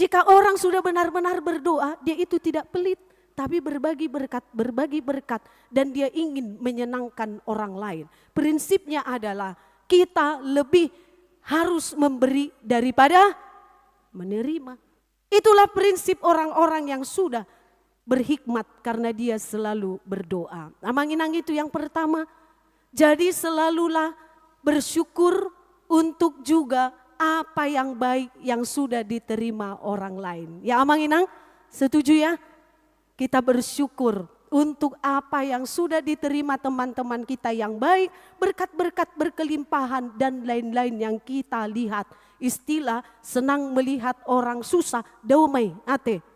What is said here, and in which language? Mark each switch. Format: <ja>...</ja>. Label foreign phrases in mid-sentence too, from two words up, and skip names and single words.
<id>Jika orang sudah benar-benar berdoa, dia itu tidak pelit, tapi berbagi berkat, dan dia ingin menyenangkan orang lain. Prinsipnya adalah kita lebih harus memberi daripada menerima. Itulah prinsip orang-orang yang sudah berhikmat karena dia selalu berdoa. Amang-inang itu yang pertama. Jadi selalulah bersyukur untuk juga apa yang baik yang sudah diterima orang lain. Ya amang-inang, setuju ya? Kita bersyukur untuk apa yang sudah diterima teman-teman kita yang baik, berkat-berkat berkelimpahan dan lain-lain yang kita lihat. Istilah senang melihat orang susah,</id> <bbc>daumai ate.</bbc>